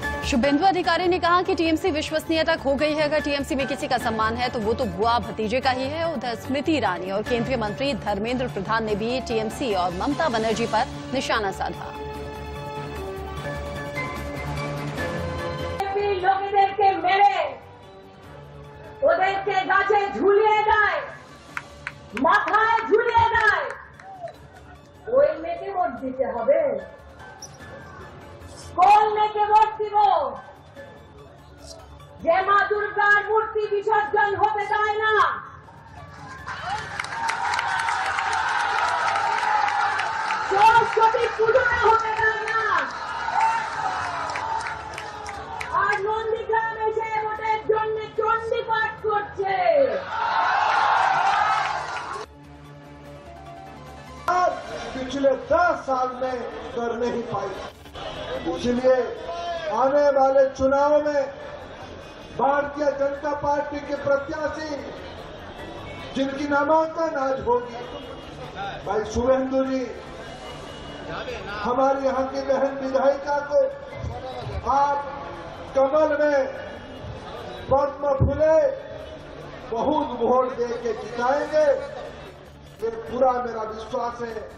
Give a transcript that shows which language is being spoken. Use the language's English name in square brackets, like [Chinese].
[Hindi] शुभेंदु अधिकारी ने कहा कि टीएमसी विश्वसनीयता खो गई है। अगर टीएमसी में किसी का सम्मान है तो वो तो बुआ भतीजे का ही है। उधर स्मृति ईरानी और केंद्रीय मंत्री धर्मेंद्र प्रधान ने भी टीएमसी और ममता बनर्जी पर निशाना साधा। [Bangla] লোকেদেরকে মেরে ওদেরকে গাছে ঝুলিয়ে দেয়, মাথায় ঝুলিয়ে দেয়, ওই মেয়েকে ভোট দিতে হবে? কোন মেয়েকে ভোট দিব যে মা দুর্গার মূর্তি বিসর্জন হতে দেয় না? সরস্বতী পুজো হতে দেয় না, আর নন্দীগ্রাম এসে ভোটের জন্য চণ্ডী পাঠ করছে। [Hindi] पिछले 10 साल में कर नहीं पाई, इसलिए आने वाले चुनाव में भारतीय जनता पार्टी के प्रत्याशी जिनकी नामांकन आज होगी, भाई शुभेंदु जी, हमारी यहाँ की बहन विधायिका को आप कमल में पद्म फूले बहुत वोट दे के जिताएंगे, ये पूरा मेरा विश्वास है।